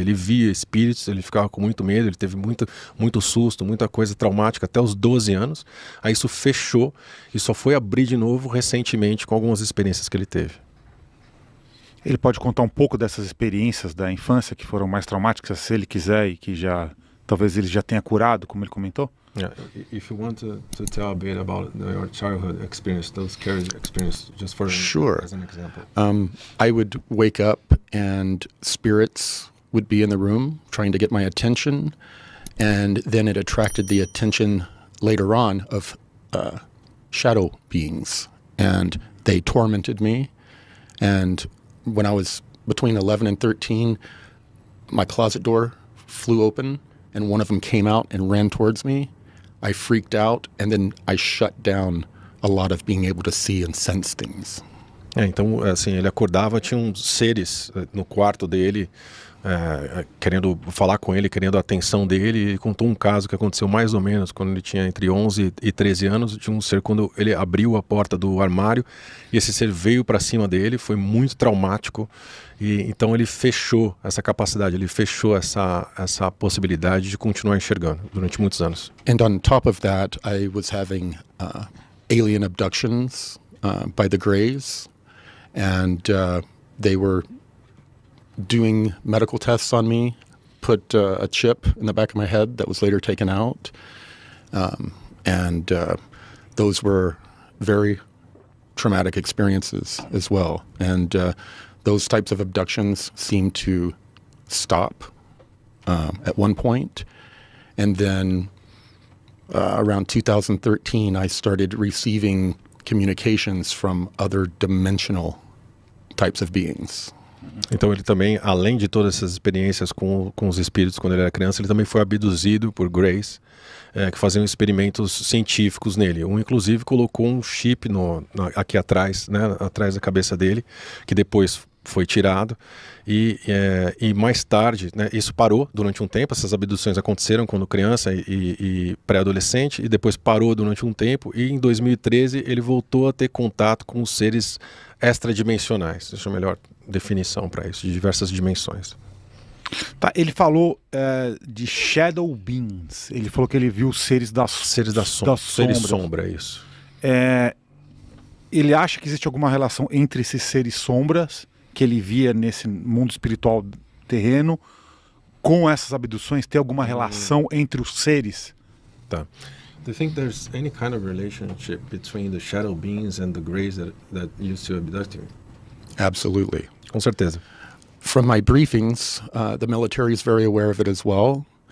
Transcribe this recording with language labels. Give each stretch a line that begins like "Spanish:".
Portuguese: Ele via espíritos, ele ficava com muito medo, ele teve muito susto, muita coisa traumática até os 12 anos. Aí isso fechou e só foi abrir de novo recentemente com algumas experiências que ele teve. Ele pode contar um pouco dessas experiências da infância que foram mais traumáticas, se ele quiser, e que talvez ele já tenha curado, como ele comentou?
English: Yeah, if you want to tell a bit about your childhood experience, those scary experiences, just for Sure. as an example. I would wake up and spirits would be in the room trying to get my attention, and then it attracted the attention later on of shadow beings, and they tormented me. And when I was between 11 and 13, my closet door flew open, and one of them came out and ran towards me. I freaked out, and then I shut down a lot of being able to see and sense things.
Portuguese: Então, assim, ele acordava, tinha uns seres no quarto dele, querendo falar com ele, querendo a atenção dele. Ele contou um caso que aconteceu mais ou menos quando ele tinha entre 11 e 13 anos, de um ser quando ele abriu a porta do armário e esse ser veio para cima dele, foi muito traumático. E então ele fechou essa capacidade, ele fechou essa possibilidade de continuar enxergando durante muitos anos.
English: And on top of that, I was having alien abductions by the Greys, and they were doing medical tests on me, put a chip in the back of my head that was later taken out, and those were very traumatic experiences as well. And those types of abductions seemed to stop at one point. And then around 2013, I started receiving communications from other dimensional types of beings.
Portuguese: Então ele também, além de todas essas experiências com os espíritos quando ele era criança, ele também foi abduzido por Greys, que faziam experimentos científicos nele. Um, inclusive, colocou um chip aqui atrás, né, atrás da cabeça dele, que depois foi tirado. E mais tarde, né, isso parou durante um tempo. Essas abduções aconteceram quando criança e pré-adolescente, e depois parou durante um tempo. E em 2013 ele voltou a ter contato com os seres extradimensionais. Deixa eu melhor definição para isso, de diversas dimensões. Tá, ele falou de
English: shadow beings.
Portuguese: Ele falou que ele viu seres das sombras. Seres sombra, isso. Ele acha que existe alguma relação entre esses seres sombras que ele via nesse mundo espiritual terreno com essas abduções? Tem alguma relação entre os seres? Tá.
English: Do you think there's any kind of relationship between the shadow beings and the Greys that used to abduct you? Absolutely.
Portuguese: Com certeza.
English: From my briefings, the military is very aware of it as well.